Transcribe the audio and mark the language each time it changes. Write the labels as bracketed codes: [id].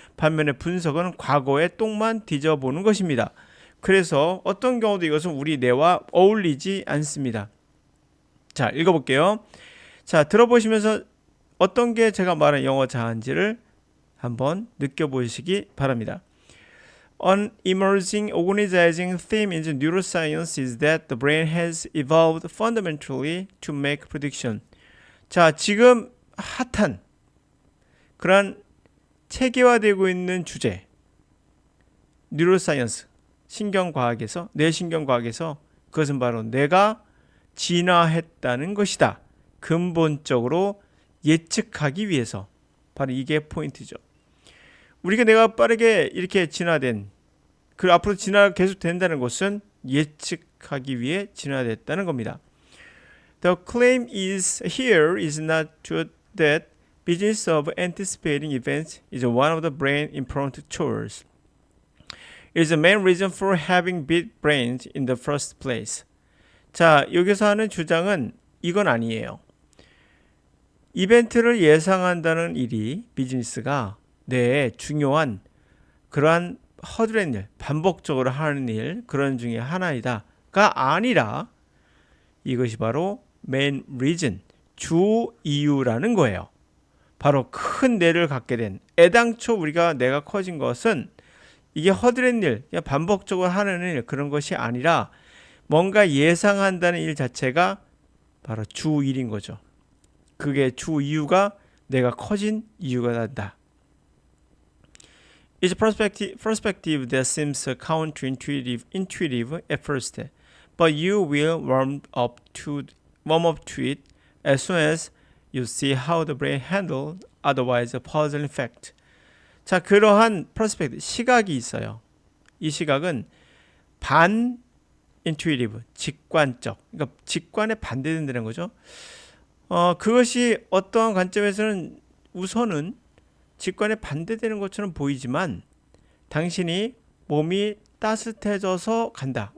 [ko] 반면에 분석은 과거의 똥만 뒤져보는 것입니다. 그래서 어떤 경우도 이것은 우리 뇌와 어울리지 않습니다. 자, 읽어볼게요. 자, 들어보시면서 어떤 게 제가 말한 영어 자아인지를 한번 느껴보시기 바랍니다. [en] An emerging organizing theme in the neuroscience is that the brain has evolved fundamentally to make prediction. [ko] 자, 지금 핫한 그런 체계화되고 있는 주제, 뉴로사이언스, 신경과학에서, 뇌신경과학에서 그것은 바로 뇌가 진화했다는 것이다. 근본적으로 예측하기 위해서. 바로 이게 포인트죠. 우리가 뇌가 빠르게 이렇게 진화된, 그리고 앞으로 진화가 계속 된다는 것은 예측하기 위해 진화됐다는 겁니다. [en] The claim is here is not true that business of anticipating events is one of the brain important chores. It is the main reason for having big brains in the first place. [ko] 자, 여기서 하는 주장은 이건 아니에요. 이벤트를 예상한다는 일이 비즈니스가 뇌의 중요한 그러한 허드렛 일, 반복적으로 하는 일, 그런 중에 하나이다가 아니라 이것이 바로 [en] main reason, [ko] 주 이유라는 거예요. 바로 큰 뇌를 갖게 된, 애당초 우리가 뇌가 커진 것은 이게 허드렛 일, 반복적으로 하는 일, 그런 것이 아니라 뭔가 예상한다는 일 자체가 바로 주 일인 거죠. 그게 주 이유가 내가 커진 이유가 된다. [en] It's a perspective that seems counterintuitive at first, but you will warm up to it as soon as you see how the brain handles otherwise puzzling fact. [ko] 자, 그러한 perspective, 시각이 있어요. 이 시각은 반 intuitive, 직관적, 그러니까 직관에 반대된다는 거죠. 그것이 어떠한 관점에서는 우선은 직관에 반대되는 것처럼 보이지만 당신이 몸이 따뜻해져서 간다.